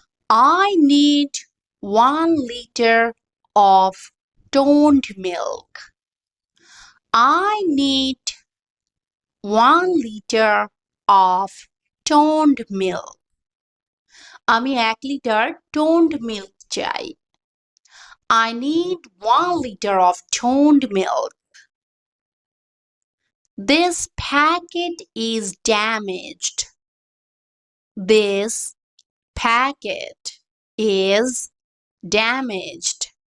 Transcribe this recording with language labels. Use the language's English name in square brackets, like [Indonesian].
[English] I need 1 liter of toned milk. I need 1 liter of toned milk. [Bangla] আমি 1 litre toned milk চাই। [English] I need 1 liter of toned milk. This packet is damaged. This packet is damaged.